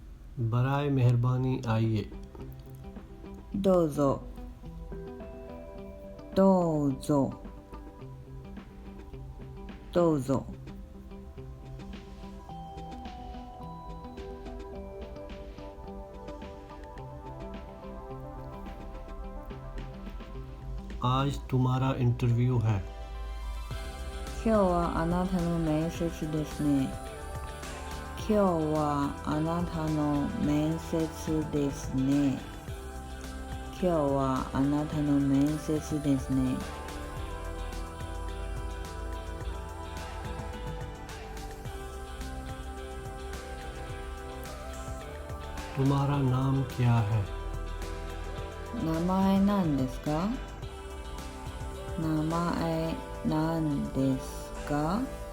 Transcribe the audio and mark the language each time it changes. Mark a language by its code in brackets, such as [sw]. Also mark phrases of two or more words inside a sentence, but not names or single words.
[ur] برائے مہربانی آئیے. [ja] どうぞどうぞどうぞ。 [ur] آج تمہارا انٹرویو ہے. [ja] 今日はあなたの面接ですね。今日はあなたの面接ですね。今日はあなたの面接ですね。 [ur] تمہارا نام کیا ہے. [ja] 名前なんですか？名前なんですか？